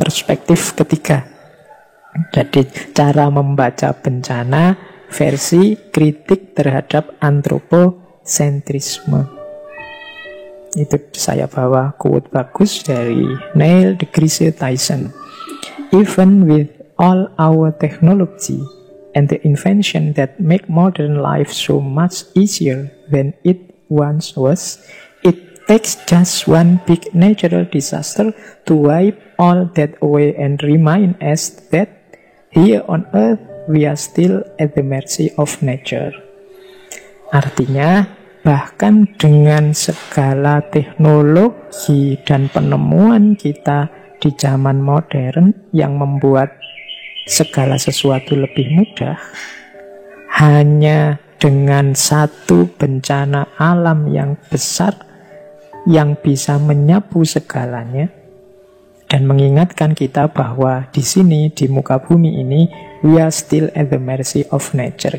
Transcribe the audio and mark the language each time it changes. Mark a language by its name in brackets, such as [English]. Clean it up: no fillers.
[Indonesian] Perspektif ketiga, jadi cara membaca bencana versi kritik terhadap antroposentrisme. Itu saya bawa quote bagus dari Neil deGrasse Tyson. [English] Even with all our technology and the invention that make modern life so much easier than it once was, it takes just one big natural disaster to wipe all that away and remind us that here on earth we are still at the mercy of nature. [Indonesian] Artinya, bahkan dengan segala teknologi dan penemuan kita di zaman modern yang membuat segala sesuatu lebih mudah, hanya dengan satu bencana alam yang besar yang bisa menyapu segalanya dan mengingatkan kita bahwa di sini, di muka bumi ini, [English] we are still at the mercy of nature.